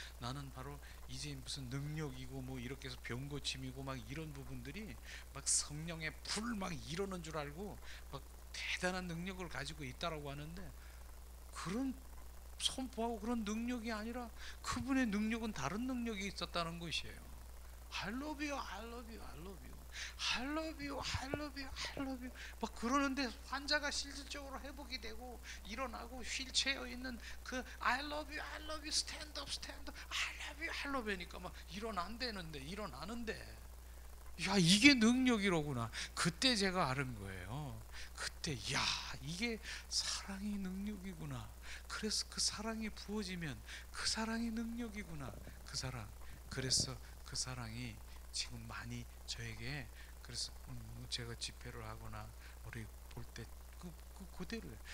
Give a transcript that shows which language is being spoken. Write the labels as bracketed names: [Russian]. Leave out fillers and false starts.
[Korean] 나는 바로 이제 무슨 능력이고 뭐 이렇게 해서 병 고침이고 막 이런 부분들이 막 성령의 불 막 이러는 줄 알고 막 대단한 능력을 가지고 있다라고 하는데, 그런 선포하고 그런 능력이 아니라 그분의 능력은 다른 능력이 있었다는 것이에요. [English] I love you, I love you, I love you, I love you, [Korean] I love you, I love you 막 그러는데 환자가 실질적으로 회복이 되고 일어나고 휠체어에 있는 그 I love you, I love you, stand up, stand up, I love you, I love you니까 막 일어난다는데, 일어나는데, 야, 이게 능력이로구나. 그때 제가 알은 거예요. 그때, 야, 이게 사랑이 능력이구나. 그래서 그 사랑이 부어지면 그 사랑이 능력이구나. 그 사랑. 그래서 그 사랑이 지금 많이 저에게, 그래서 제가 집회를 하거나 우리 볼 때 그대로예요.